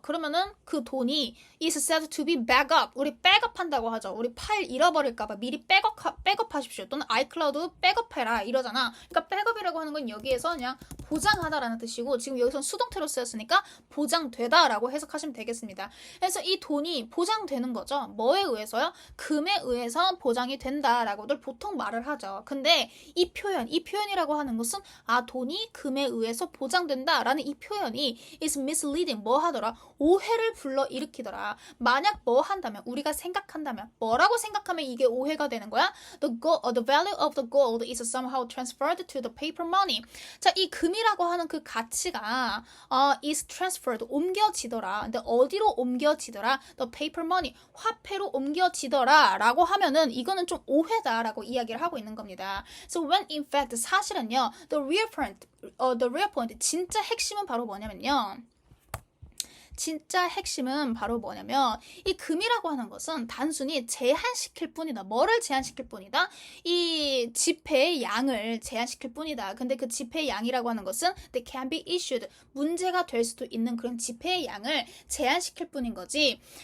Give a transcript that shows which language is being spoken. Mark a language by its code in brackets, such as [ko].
[ko] 그러면은 그 돈이 [en] is said to be back up. [ko] 우리 백업 한다고 하죠. 우리 파일 잃어버릴까봐 미리 백업 하십시오. 또는 아이클라우드 백업해라 이러잖아. 그러니까 백업이라고 하는 건 여기에서 그냥 보장하다라는 뜻이고 지금 여기서 수동태로 쓰였으니까 보장되다라고 해석하시면 되겠습니다. 그래서 이 돈이 보장되는 거죠. 뭐에 의해서요? 금에 의해서 보장이 된다라고들 보통 말을 하죠. 근데 이 표현이라고 하는 것은 돈이 금에 의해서 보장된다라는 이 표현이 [en] is misleading. [ko] 뭐 하더라? 오해를 불러일으키더라. 만약 뭐 한다면, 우리가 생각한다면, 뭐라고 생각하면 이게 오해가 되는 거야? [en] The value of the gold is somehow transferred to the paper money. [ko] 자, 이 금이라고 하는 그 가치가 [en] is transferred, [ko] 옮겨지더라. 근데 어디로 옮겨지더라? [en] The paper money, [ko] 화폐로 옮겨지더라 라고 하면은 이거는 좀 오해다라고 이야기를 하고 있는 겁니다. [en] So when in fact [ko] 사실은요, [en] the real point, [ko] 진짜 핵심은 바로 뭐냐면요. 진짜 핵심은 바로 뭐냐면 이 금이라고 하는 것은 단순히 제한시킬 뿐이다. 뭐를 제한시킬 뿐이다? 이 지폐의 양을 제한시킬 뿐이다. 근데 그 지폐의 양이라고 하는 것은 [en] that can be issued, [ko] 문제가 될 수도 있는 그런 지폐의 양을 제한시킬 뿐인 거지.